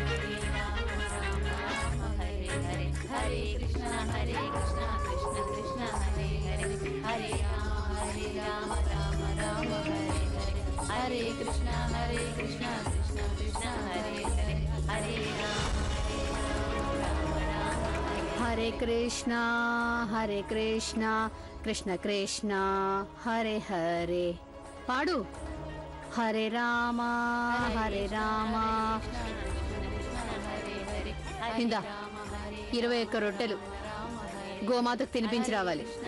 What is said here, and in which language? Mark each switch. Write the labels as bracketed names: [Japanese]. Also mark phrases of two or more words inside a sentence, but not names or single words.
[Sanskrit] రామ హరే హరే హరే కృష్ణ కృష్ణ కృష్ణ హరే హరే హరే రామ రామ రామ హరే హరే హరే కృష్ణ కృష్ణ కృష్ణ హరే హరే హరే రామ హరే కృష్ణ కృష్ణ కృష్ణ హరే హరే. పాడు. హరే రామ [Telugu] 21 రొట్టెలు గోమాతకు తినిపించి రావాలి.